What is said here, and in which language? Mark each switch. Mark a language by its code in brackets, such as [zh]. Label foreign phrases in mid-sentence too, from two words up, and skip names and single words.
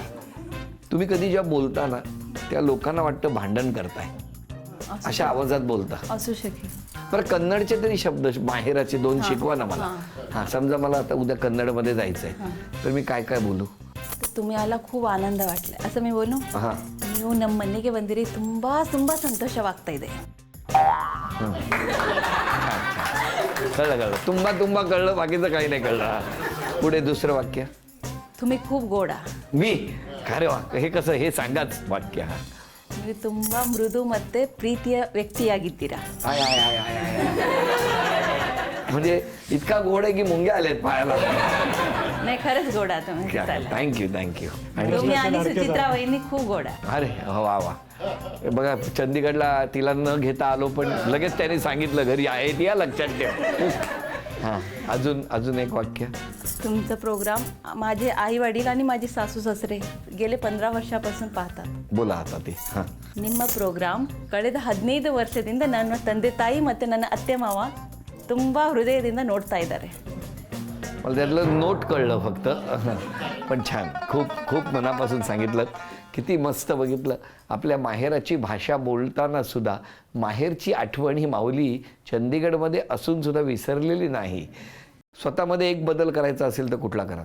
[mr] तुम्ही कधी जेव्हा बोलता ना त्या लोकांना वाटतं भांडण करताय, अशा आवाजात बोलता. असू शकेल. बरं, कन्नडचे तरी शब्द माहेराचे 2 शिकवा ना मला. हा, समजा मला आता उद्या कन्नडमध्ये जायचंय तर मी काय काय बोलू. तुम्ही आला खूप आनंद वाटला असं मी बोलू. हा, [kn] ನೀವು ನಮ್ಮ ಮನೆಗೆ ಬಂದಿರಿ, ತುಂಬಾ ತುಂಬಾ ಸಂತೋಷವಾಗ್ತಾ ಇದೆ. [mr] कळलं कळलं. तुम्हा तुम्हा कळलं, बाकीचं काही नाही कळलं. हा. पुढे दुसरं वाक्य. तुम्ही खूप गोड मी खरे वाक्य हे कसं, हे सांगाच वाक्य. हा. [kn] ನೀವು ತುಂಬಾ ಮೃದು ಮತ್ತೆ ಪ್ರೀತಿಯ ವ್ಯಕ್ತಿಯಾಗಿದ್ದೀರಾ. आय आय आय आय आय. [mr] म्हणजे इतका गोड आहे की मुंग्या आल्यात पायाला. नाही, खरंच गोड आहे तुम्ही. थँक्यू थँक्यू. आणि तुम्ही आणि सुचित्रा वहिनी खूप गोड आहे. अरे हो, वा वा. बघा, चंदीगडला तिला न घेता आलो पण लगेच त्याने सांगितलं घरी आहेत या, लक्षात ठेव. हां, अजून एक वाक्य. तुमचा प्रोग्राम माझे आई वडील आणि माझे सासू सासरे गेले 15 ವರ್ಷಾಪसून पाहतात. बोला आता ते. हां, [kn] ನಿಮ್ಮ ಪ್ರೋಗ್ರಾಮ್ ಕಳೆದ 15 ವರ್ಷದಿಂದ ನನ್ನ ತಂದೆ ತಾಯಿ ಮತ್ತು ನನ್ನ ಅತ್ತೆ ಮಾವ ತುಂಬ ಹೃದಯದಿಂದ ನೋಡ್ತಾ ಇದ್ದಾರೆ. [mr] मला त्यातलं नोट कळलं फक्त. पण छान, खूप खूप मनापासून सांगितलं. किती मस्त. बघितलं, आपल्या माहेराची भाषा बोलताना सुद्धा माहेरची आठवण ही माऊली चंदीगडमध्ये असून सुद्धा विसरलेली नाही. स्वतःमध्ये एक बदल करायचा असेल तर कुठला कराल.